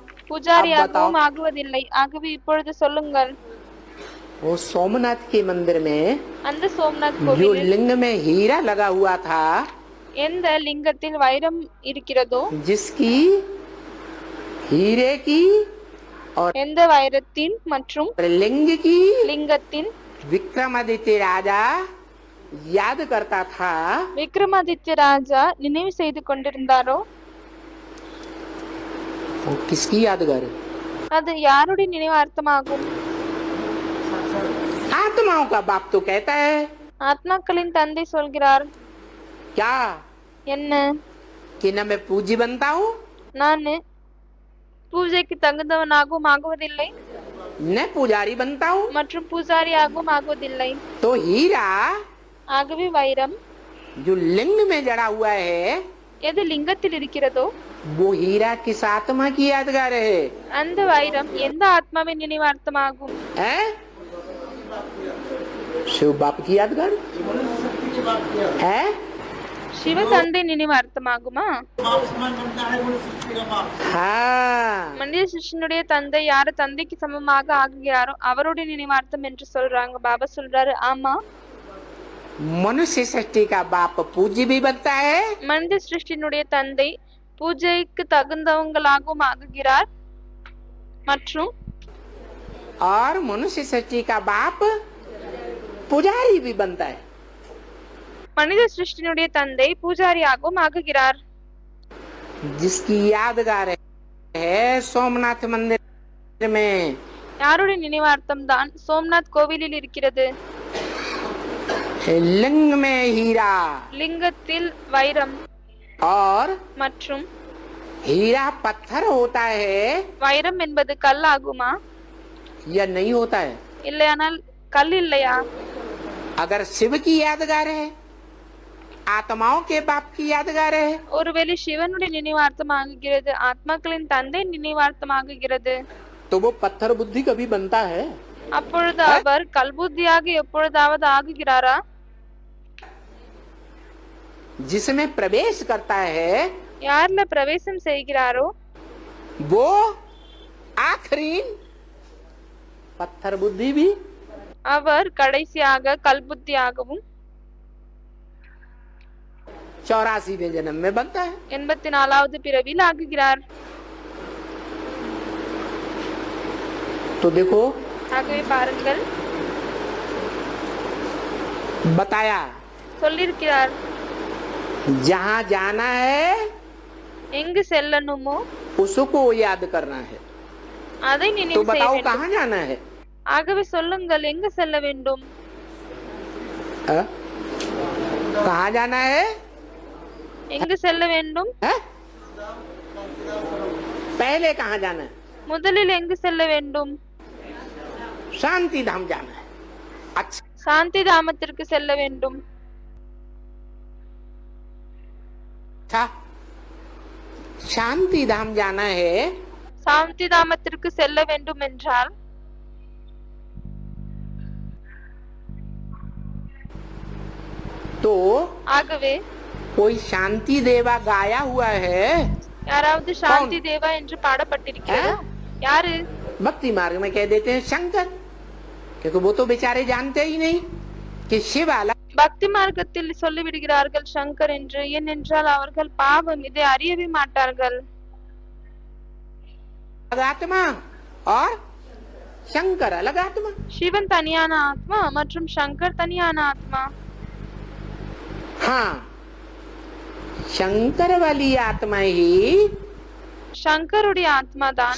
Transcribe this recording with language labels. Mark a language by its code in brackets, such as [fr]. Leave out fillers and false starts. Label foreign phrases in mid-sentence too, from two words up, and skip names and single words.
[ta] பூஜாரியாகவும் ஆகுவதில்லை. ஆகவே இப்பொழுது சொல்லுங்கள், [hi] वो सोमनाथ के मंदिर में [ta] அந்த சோம்நாத் [hi] जो [ta] கோவிலில் [hi] लिंग में हीरा लगा हुआ था, [ta] எந்த லிங்கத்தில் வைரம் இருக்கிறதோ, [hi] जिसकी हीरे की और [ta] எந்த வைரத்தின் மற்றும் [hi] लिंग की [ta] லிங்கத்தின் [hi] विक्रमादित्य राजा याद करता था, [ta] விக்ரமாதித்ய ராஜா நினைவு செய்து கொண்டிருந்தாரோ [hi] वो किसकी यादगार है? [ta] அது யாருடைய நினைவார்த்தமாகும்? [hi] आत्माओं का बाप तो कहता है, [ta] ஆத்மாக்களின் தந்தை சொல்கிறார், [hi] क्या [ta] என்ன [hi] कि न मैं पूज्य बनता हूँ [ta] நான் பூஜைக்கு தகுந்தவனாகவும் ஆகுவதில்லை [hi] न पुजारी बनता हूँ। [ta] மற்றும் பூசாரியாகவும் ஆகுவதில்லை। [hi] तो हीरा [ta] ஆகவே வைரம் [hi] जो लिंग में जड़ा हुआ है [ta] எது லிங்கத்தில் இருக்கிறதோ [hi] वो हीरा किस आत्मा की यादगार है? [ta] அந்த வைரம் எந்த ஆத்மாவின் நினைவார்த்தமாகும்? [hi] हैं? शिव बाप की यादगार है? [ta] சிவ தந்தை நினைவார்த்தமாகுமா? [hi] हाँ। [ta] மனித சிருஷ்டினுடைய தந்தை யாரு தந்தைக்கு சமமாக ஆகுகிறாரோ அவருடைய நினைவார்த்தம் என்று சொல்றாங்க। பாபா சொல்றாரு ஆமா, [hi] मनुष्य सृष्टि का बाप पूज्य भी बनता है [ta] மனித சிருஷ்டினுடைய தந்தை பூஜைக்கு தகுந்தவங்களாகவும் ஆகுகிறார் மற்றும் [hi] और मनुष्य सृष्टि का बाप पुजारी भी बनता है। [ta] மனித சிருஷ்டினுடைய தந்தை பூஜாரியாகவும் ஆகுகிறார்। [hi] जिसकी यादगार है सोमनाथ मंदिर में, [ta] யாருடைய நினைவார்த்தம் தான் சோம்நாத் கோவிலில் இருக்கிறது। [hi] लिंग में हीरा [ta] லிங்கத்தில் வைரம் [hi] और [ta] மற்றும் [hi] हीरा पत्थर होता है [ta] வைரம் என்பது கல் ஆகுமா? [hi] या नहीं होता है? [ta] இல்லையானால் கல் இல்லையா? [hi] अगर शिव की यादगार है, आत्माओं के बाप की यादगार है, [ta] ஒருவேளை சிவனுடைய நினைவார்த்தம் ஆகுகிறது, ஆத்மாக்களின் தந்தை நினைவார்த்தம் ஆகுகிறது, [hi] तो वो पत्थर बुद्धि कभी बनता है? [ta] அப்பொழுது அவர் கல்புத்தியாக எப்பொழுதாவது ஆகுகிறாரா? [hi] जिसमें प्रवेश करता है [ta] யார்ல பிரவேசம் செய்கிறாரோ [hi] वो आखिरी पत्थर बुद्धि भी [ta] அவர் கடைசியாக கல்புத்தியாகவும் [hi] 84वें जन्म में बनता है। [ta] 84வது பிறவியில் ஆகுகிறார்। [hi] तो देखो [ta] ஆகவே பாருங்கள், [hi] बताया [ta] சொல்லிருக்கிறார் [hi] जहाँ जाना है [ta] எங்கு செல்லணுமோ [hi] उसको याद करना है। [ta] அதை [hi] तो [ta] நினைவு செய்ய [hi] बताओ [ta] வேண்டும்। [hi] कहाँ जाना है? [ta] ஆகவே சொல்லுங்கள் எங்கு செல்ல வேண்டும்? [hi] हाँ? कहाँ जाना है? [ta] எங்கு செல்ல வேண்டும்? [hi] हाँ? पहले कहाँ जाना है? [ta] முதலில் எங்கு செல்ல வேண்டும்? [hi] शांति धाम जाना है। अच्छा, [ta] சாந்தி தாமத்திற்கு செல்ல வேண்டும்। [hi] शांति धाम जाना है [ta] சாந்தி தாமத்திற்கு செல்ல வேண்டும் என்றால் [hi] तो [ta] ஆகவே [hi] कोई शांति देवा गाया हुआ है [ta] யாராவது சாந்தி தேவா என்று பாடப்பட்டிருக்கிறதா? யாரு? [hi] भक्ति मार्ग में कह देते हैं शंकर, क्योंकि वो तो बेचारे जानते ही नहीं कि शिव अलग [ta] பக்தி மார்க்கத்தில் சொல்லிவிடுகிறார்கள் சங்கர் என்று। ஏனென்றால் அவர்கள் பாவம் இதை அறியவே மாட்டார்கள்। [hi] आत्मा और शंकर अलग आत्मा। [ta] சிவன் தனியான ஆத்மா மற்றும் சங்கர் தனியான ஆத்மா। [hi] हाँ, शंकर वाली आत्मा ही [ta] சங்கருடைய ஆத்மா தான்